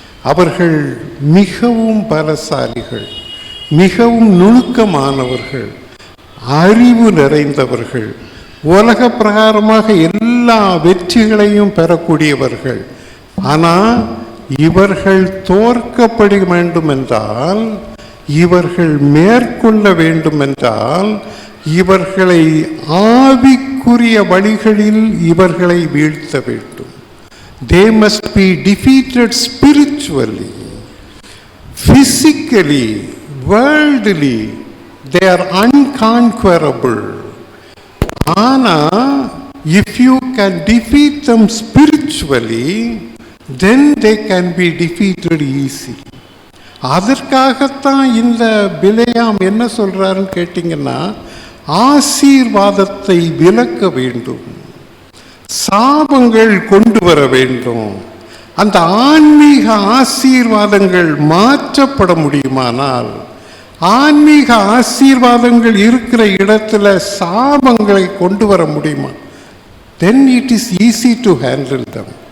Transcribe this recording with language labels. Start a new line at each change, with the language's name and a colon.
Tamil: அவர்கள் மிகவும் பலசாலிகள், மிகவும் நுணுக்கமானவர்கள், அறிவு நிறைந்தவர்கள், உலக பிரகாரமாக எல்லா வெற்றிகளையும் பெறக்கூடியவர்கள். ஆனால் இவர்கள் தோற்கப்பட வேண்டும் என்றால், இவர்கள் மேற்கொள்ள வேண்டும் என்றால், இவர்களை ஆவிக்குரிய வழிகளில் இவர்களை வீழ்த்த வேண்டும்.
English: They must be defeated spiritually, physically, worldly. They are unconquerable. ஆனா if you can defeat them spiritually, then they can be defeated easy.
Tamil: அதற்காகத்தான் இந்த பிலேயாம் என்ன சொல்றாருன்னு கேட்டீங்கன்னா, ஆசீர்வாதத்தை விலக்க வேண்டும், சாபங்கள் கொண்டு வர வேண்டும். அந்த ஆன்மீக ஆசீர்வாதங்கள் மாற்றப்பட முடியுமானால், ஆன்மீக ஆசீர்வாதங்கள் இருக்கிற இடத்துல சாபங்களை கொண்டு வர முடியுமா,
English: then it is easy to handle them.